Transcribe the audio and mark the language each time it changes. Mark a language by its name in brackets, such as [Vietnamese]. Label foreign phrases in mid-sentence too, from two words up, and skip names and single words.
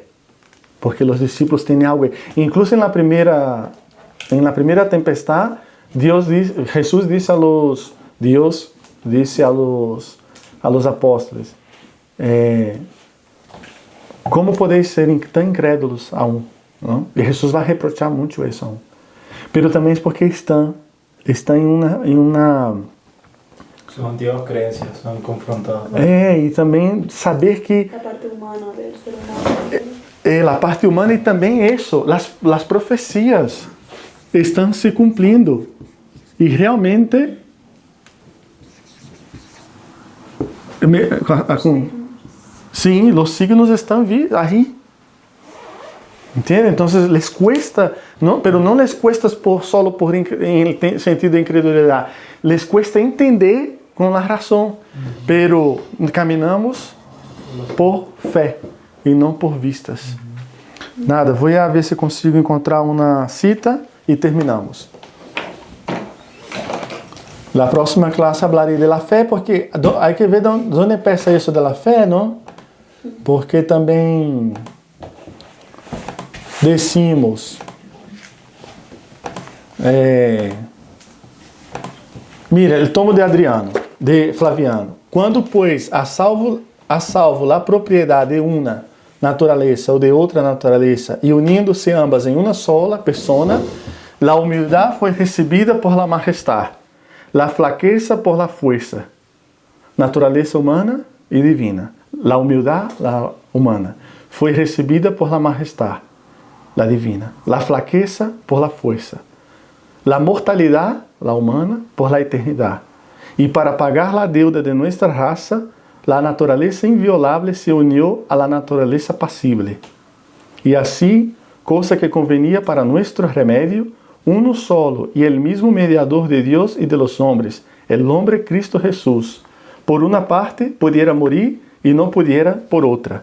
[Portuguese] Porque os discípulos têm algo. Incluso na primeira tempestade, Jesus disse [Spanish] a los apóstolos, como podéis ser [Portuguese] tão incrédulos aún? Não? E Jesus vai reprochar muito isso aún. Pero também é porque estão em uma [Spanish] Sus antiguas creencias son confrontadas. [Portuguese] E também saber que [Spanish] la parte humana del ser humano. [Portuguese] A parte humana e também isso, as profecias estão se cumprindo. E realmente sim, os signos estão aí. [Spanish] ¿Entienden? Entonces les cuesta, ¿no? Pero no les cuesta solo en el sentido de incredulidad, les cuesta entender con la razón, pero caminamos por fe y no por vistas. Nada, voy a ver si consigo encontrar una cita y terminamos. La próxima clase hablaré de la fe, porque hay que ver dónde empieza eso de la fe, ¿no? Porque también decimos, mira, el tomo de Adriano, de Flaviano. [Portuguese] Quando, pois, a salvo a propriedade de uma natureza ou de outra natureza, e unindo-se ambas em uma [Spanish] sola persona, [Portuguese] a humildade foi recebida [Spanish] por la majestad, la flaqueza por la fuerza, [Portuguese] natureza humana e divina. [Spanish] La humildade, la humana, [Portuguese] foi recebida [Spanish] por la majestad, la divina. La flaqueza por la fuerza. La mortalidad, la humana, por la eternidad. Y para pagar la deuda de nuestra raza, la naturaleza inviolable se unió a la naturaleza pasible. Y así, cosa que convenía para nuestro remedio, uno solo y el mismo mediador de Dios y de los hombres, el hombre Cristo Jesús, por una parte pudiera morir y no pudiera por otra.